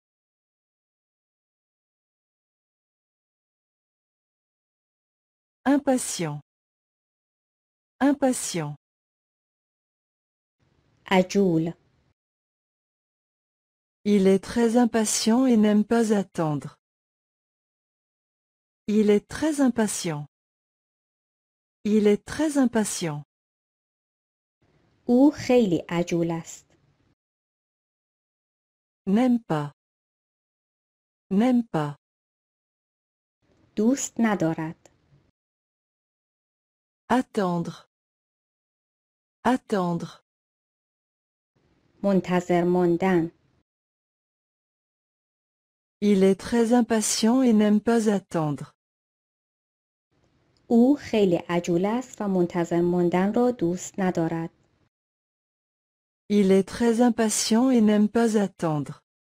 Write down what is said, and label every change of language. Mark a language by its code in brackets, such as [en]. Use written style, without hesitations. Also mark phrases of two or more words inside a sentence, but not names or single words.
[fr] Impatient. Impatient. [fa] عجول. [fr] Il est très impatient et n'aime pas attendre. Il est très impatient. Il est très impatient. [fa] او خیلی عجول است. [fr] N'aime pas. N'aime pas. [fa] دوست ندارد. [fr] Attendre. Attendre. [fa] منتظر ماندن. [fr] Il est très impatient et n'aime pas attendre. [fa] او خیلی عجول است و منتظر ماندن را دوست ندارد. [fr] Il est très impatient et n'aime pas attendre.